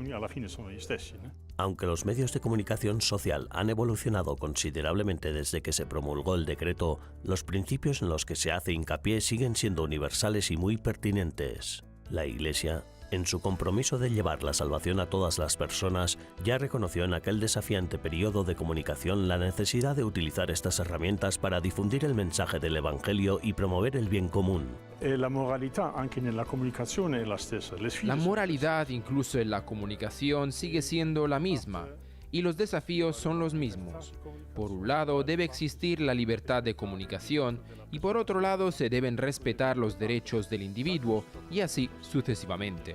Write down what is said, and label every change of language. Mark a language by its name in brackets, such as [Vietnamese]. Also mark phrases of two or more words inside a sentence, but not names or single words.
[Spanish] Aunque los medios de comunicación social han evolucionado considerablemente desde que se promulgó el decreto, los principios en los que se hace hincapié siguen siendo universales y muy pertinentes. La Iglesia, en su compromiso de llevar la salvación a todas las personas, ya reconoció en aquel desafiante periodo de comunicación la necesidad de utilizar estas herramientas para difundir el mensaje del Evangelio y promover el bien común. La moralidad, [Italian] anche nella comunicazione, è la stessa. [Spanish] La moralidad, incluso en la comunicación, sigue siendo la misma, y los desafíos son los mismos. Por un lado, debe existir la libertad de comunicación, y por otro lado, se deben respetar los derechos del individuo, y así sucesivamente.